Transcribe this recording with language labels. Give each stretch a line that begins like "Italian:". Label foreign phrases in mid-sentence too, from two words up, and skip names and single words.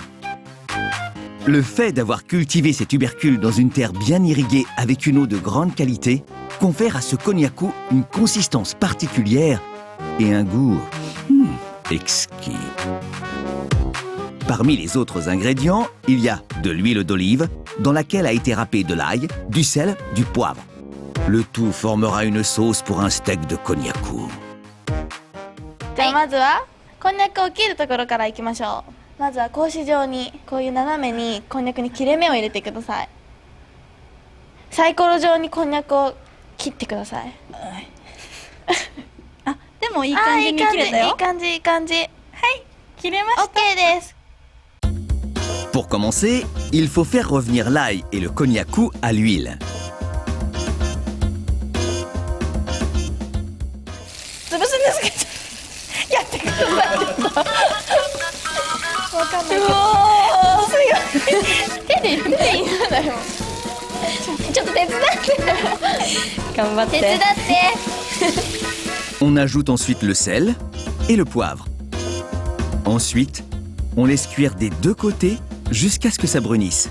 French: Le fait d'avoir cultivé ces tubercules dans une terre bien irriguée avec une eau de grande qualité confère à ce konnyaku une consistance particulière et un goût exquis. Parmi les autres ingrédients, il y a de l'huile d'olive dans laquelle a été râpé de l'ail, du sel, du poivre. Le tout formera une sauce pour un steak de konnyaku.
Japanese: じゃあまずはこんにゃくを切るところからいきましょう。まずは格子状にこういう斜めにこんにゃくに切れ目を入れてください。サイコロ状にこんにゃくを切ってください。あ、でもいい感じに切れたよ。いい感じいい感じ。はい、切れました。 OK です。
French: Pour commencer, il faut faire revenir l'ail et le konnyaku à l'huile.
Japanese: 潰すんですけどやってください。わかんないけど。手で言っていいんだよ。ちょっと手伝って。頑張って。手伝って。
French: On ajoute ensuite le sel et le poivre. Ensuite, on laisse cuire des deux côtés jusqu'à ce que ça brunisse.